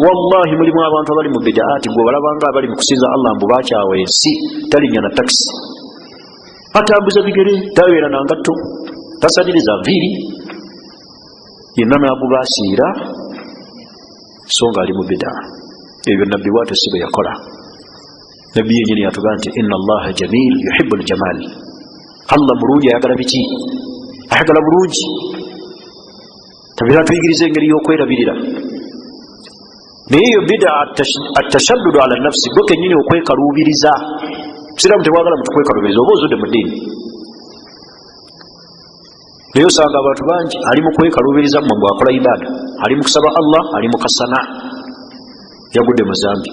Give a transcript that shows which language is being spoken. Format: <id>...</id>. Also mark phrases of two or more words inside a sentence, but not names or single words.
<lg>Wallahi mulimu abantu abali mu bid'aati, gwe balabanga abali mu kusinza Allah mbu bakyawa ensi, talinnya na takisi, atambuza bigere, tabeera na ngatto, tasaliriza nviiri, yenna n'agubaasiira, so nga ali mu bid'a. Ebyo nabbi bw'atyo si bwe yakola. Nabbi yennyini yatugaa nti</lg> <ar>إن الله جميل يحب الجمال,</ar> <lg>Allah mulungi, ayagala biki? Ayagala bulungi. Tabeera tuyigiriza engeri y'okwerabirira. Naye eyo bid'a</lg> <ar>التشدد على النفس,</ar> <lg>gwe kennyini okwekaluubiriza. Siraamu tewagala muntu kwekaluubiriza, oba ozudde mu ddiini. Naye osanga abantu bangi ali mu kwekaluubiriza mu bwakola ibada, ali mu kusaba Allah, ali mu kasana, yagudde mu zambi.</lg>